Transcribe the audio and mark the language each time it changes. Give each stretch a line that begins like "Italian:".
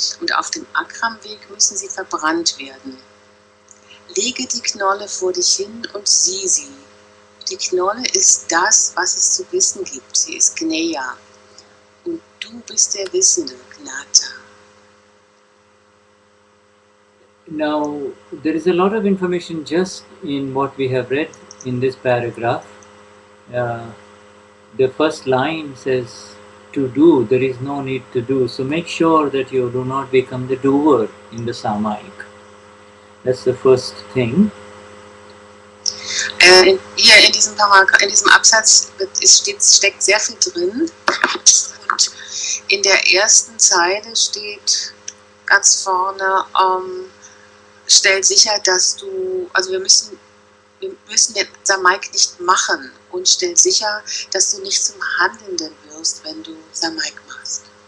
German: Und auf dem Akram-Weg müssen sie verbrannt werden. Lege die Knolle vor dich hin und sieh sie. Die Knolle ist das, was es zu wissen gibt. Sie ist Gnaya. Und du bist der Wissende, Gnata.
English: Now, there is a lot of information just in what we have read in this paragraph. The first line says, to do, there is no need to do. So make sure that you do not become the doer in the Samayik. That's the first thing.
German: Hier in diesem Absatz steckt sehr viel drin. Und in der ersten Zeile steht ganz vorne, stell sicher, dass du, also wir müssen den Samayik nicht machen und stell sicher, dass du nicht zum Handelnden wirst, wenn du Samayik machst.